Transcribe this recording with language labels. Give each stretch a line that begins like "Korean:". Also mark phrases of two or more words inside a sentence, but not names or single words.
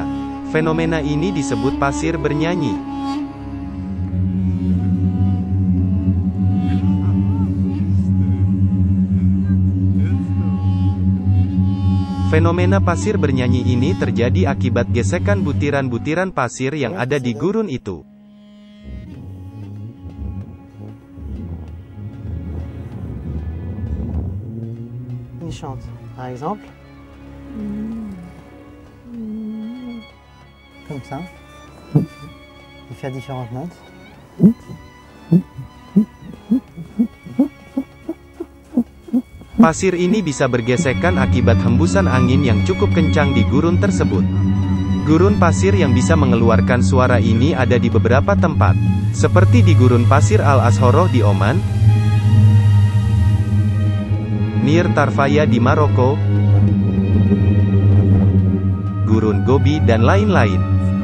Indonesian: Fenomena ini disebut pasir bernyanyi. Fenomena pasir bernyanyi ini terjadi akibat gesekan butiran-butiran pasir yang ada di gurun itu.
French: Il chante, par exemple, comme ça. Il fait différentes notes.
Indonesian: Pasir ini bisa bergesekan akibat hembusan angin yang cukup kencang di gurun tersebut. Gurun pasir yang bisa mengeluarkan suara ini ada di beberapa tempat, seperti di gurun pasir Al-Azhoroh di Oman, Nir Tarfaya di Maroko, Gurun Gobi dan lain-lain.